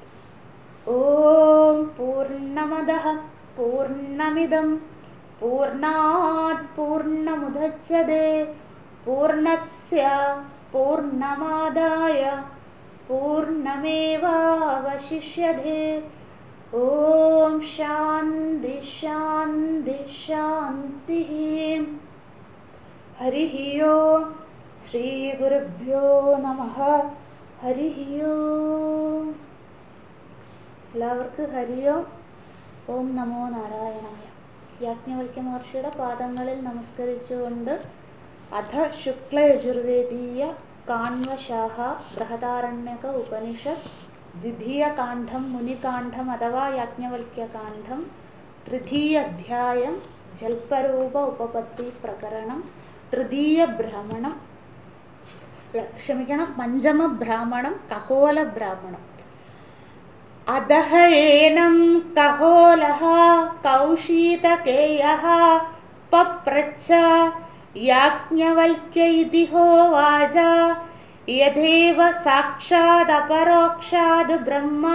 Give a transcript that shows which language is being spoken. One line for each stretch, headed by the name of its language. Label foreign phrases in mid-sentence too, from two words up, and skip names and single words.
Sanskrit: ओम पूर्णमदः पूर्णमिदं पूर्णात् पूर्णमुदच्यते पूर्णस्य पूर्णमादाय पूर्णमेवावशिष्यते। ओम शांति शांति शांतिः। हरिः ओम। श्री गुरुभ्यो नमः। हरिः ओम।
Malayalam: എല്ലാവർക്കും ഹരിയോ.
Sanskrit: ഓം നമോ നാരായണായ.
Malayalam: യാജ്ഞവൽക്യ മഹർഷിയുടെ പാദങ്ങളിൽ നമസ്കരിച്ചുകൊണ്ട് അധ ശുക്ലയജുർവേദീയ കാണ്വശാഖ ബൃഹദാരണ്യക ഉപനിഷത്ത് ദ്വിതീയ കാണ്ഡം മുനികാണ്ഡം അഥവാ യാജ്ഞവൽക്യകാണ്ഡം തൃതീയ അധ്യായം ജൽപരൂപ ഉപപത്തി പ്രകരണം തൃതീയ ബ്രാഹ്മണം പഞ്ചമ ബ്രാഹ്മണം കഹോല ബ്രാഹ്മണം.
Sanskrit: अदह एनं कहोलः कौशीतकेयः पप्रच्छ याज्ञवल्क्य इति होवाच यदेव साक्षादपरोक्षाद् ब्रह्मा